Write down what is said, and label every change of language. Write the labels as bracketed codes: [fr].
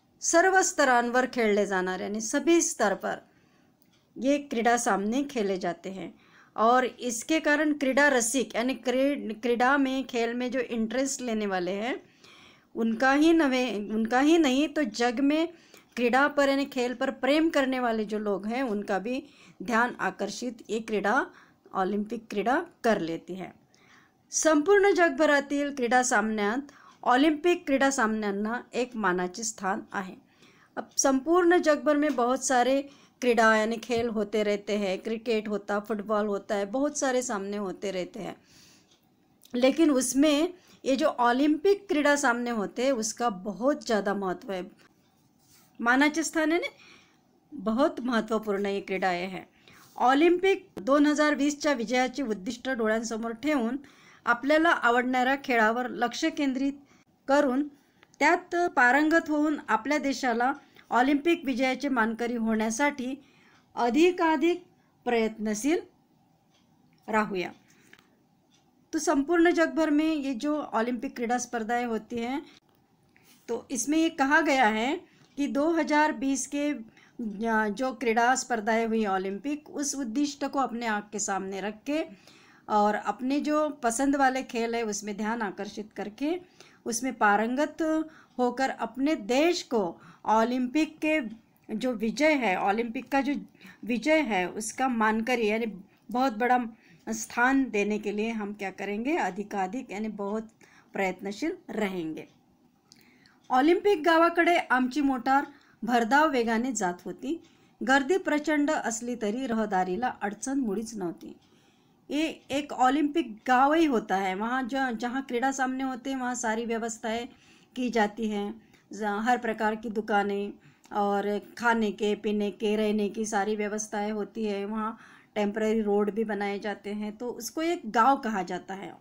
[mr] सर्व स्तरांवर खेले जानारे [hi] यानी सभी स्तर पर ये क्रीड़ा सामने खेले जाते हैं और इसके कारण क्रीड़ा रसिक यानी क्रीड़ा में, खेल में जो इंटरेस्ट लेने वाले हैं उनका ही नहीं तो जग में क्रीड़ा पर यानी खेल पर प्रेम करने वाले जो लोग हैं उनका भी ध्यान आकर्षित ये क्रीड़ा, ऑलिम्पिक क्रीड़ा कर लेती है। [mr] संपूर्ण जगभरातील क्रीडा सामन्यात ऑलिम्पिक क्रीडा सामन्यांना एक मानाचे स्थान आहे। [hi] अब संपूर्ण जगभर में बहुत सारे क्रीड़ा यानी खेल होते रहते हैं, क्रिकेट होता, फुटबॉल होता है, बहुत सारे सामने होते रहते हैं, लेकिन उसमें ये जो ओलंपिक क्रीड़ा सामने होते हैं उसका बहुत ज़्यादा महत्व है। मानाचे स्थान है ना, बहुत महत्त्वपूर्ण ये क्रीडा आहे। [mr] ऑलिम्पिक 2020च्या विजयाची उद्दिष्ट डोळ्यांसमोर ठेवून आपल्याला आवडणाऱ्या खेळावर लक्ष केंद्रित करून त्यात पारंगत होऊन आपल्या देशाला ऑलिम्पिक विजयाचे मानकरी होण्यासाठी अधिकाधिक प्रयत्नशील राहूया। [hi] तो संपूर्ण जग भर में ये जो ओलंपिक क्रीड़ा स्पर्धाएं होती हैं, तो इसमें ये कहा गया है कि 2020 के जो क्रीड़ा स्पर्धाएं हुई ओलंपिक, उस उद्दिष्ट को अपने आँख के सामने रख के और अपने जो पसंद वाले खेल है उसमें ध्यान आकर्षित करके उसमें पारंगत होकर अपने देश को ओलंपिक के जो विजय है, ओलंपिक का जो विजय है उसका मानकर, यानी बहुत बड़ा स्थान देने के लिए हम क्या करेंगे, अधिकाधिक यानी बहुत प्रयत्नशील रहेंगे। [mr] ऑलिम्पिक गावाकडे आमची मोटार भरधाव वेगाने जात होती। गर्दी प्रचंड असली तरी रहदारीला अडचण मुळीच नव्हती। [hi] ये एक ओलंपिक गाँव ही होता है, वहाँ जहाँ क्रीड़ा सामने होते हैं वहाँ सारी व्यवस्थाएं की जाती हैं, हर प्रकार की दुकानें और खाने के पीने के रहने की सारी व्यवस्थाएं होती है, वहाँ टेम्पररी रोड भी बनाए जाते हैं, तो उसको एक गांव कहा जाता है।